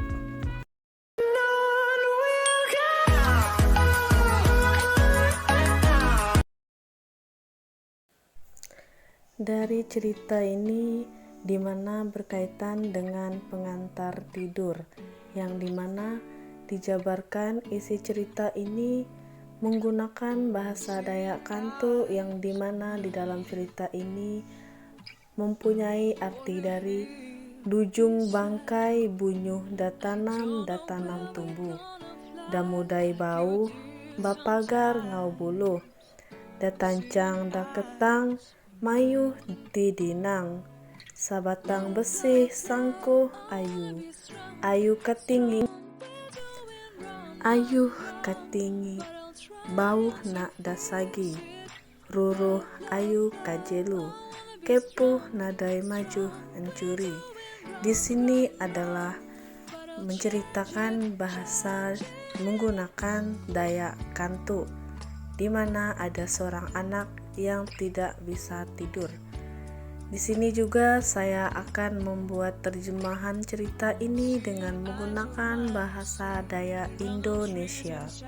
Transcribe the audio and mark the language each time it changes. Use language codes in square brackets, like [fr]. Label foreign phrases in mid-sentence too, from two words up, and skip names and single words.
[id] Dari cerita ini dimana berkaitan dengan pengantar tidur, yang dimana dijabarkan isi cerita ini menggunakan bahasa Dayak Kantu, yang dimana di dalam cerita ini mempunyai arti dari [xdy] dujung bangkai bunyuh datanam tumbuh, damudai bau bapagar ngau buluh, datancang daketang mayuh didinang, sabatang besih sangkuh ayu katinggi, ayuh katinggi, bau nak dasagi, ruruh ayu kajelu, kepuh nadai maju ancuri. [id] Di sini adalah menceritakan bahasa menggunakan Dayak Kantu, di mana ada seorang anak yang tidak bisa tidur. Di sini juga saya akan membuat terjemahan cerita ini dengan menggunakan bahasa Dayak Indonesia.